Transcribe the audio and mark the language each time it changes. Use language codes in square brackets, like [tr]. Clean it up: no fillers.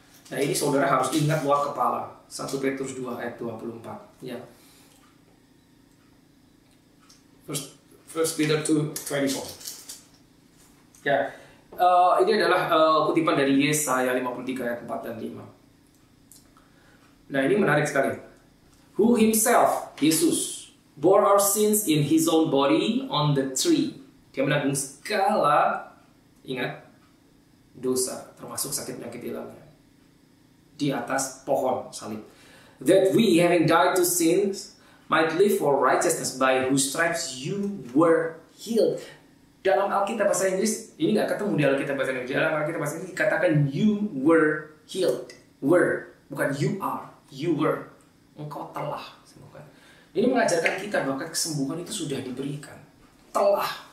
[id] Nah, ini saudara harus ingat luar kepala. 1 Petrus 2 ayat 24. Ya. 1 Peter 2:24. Ya, ini adalah kutipan dari Yesaya 53 ayat 4 dan 5. Nah, ini menarik sekali. [en] Who himself, [id] Yesus, [en] bore our sins in his own body on the tree. [id] Dia menanggung segala, ingat, dosa, termasuk sakit penyakit di dalamnya, di atas pohon salib. [en] That we, having died to sins, might live for righteousness, by whose stripes you were healed. [id] Dalam Alkitab bahasa Inggris, ini nggak ketemu di Alkitab bahasa Inggris. Dalam Alkitab bahasa Inggris dikatakan [en] you were healed. [id] Were, bukan [en] you are. You were. [id] Engkau telah sembuhkan. Ini mengajarkan kita bahwa kesembuhan itu sudah diberikan. Telah.